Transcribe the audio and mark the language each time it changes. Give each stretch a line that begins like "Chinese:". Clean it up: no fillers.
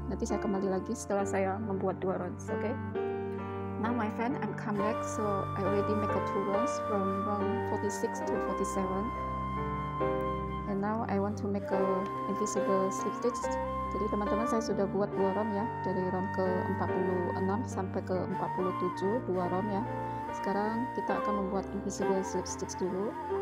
Indonesian: Nanti saya kembali lagi setelah saya membuat 2 rounds. Oke. Okay?
English: Now my friend, I'm come back. So I already make a 2 rounds from round 46 to 47. And now I want to make a invisible slip stitch.
Indonesian: Jadi teman-teman, saya sudah buat 2 round ya, dari round ke-46 sampai ke-47, 2 round ya. Sekarang kita akan membuat invisible slip stitch dulu.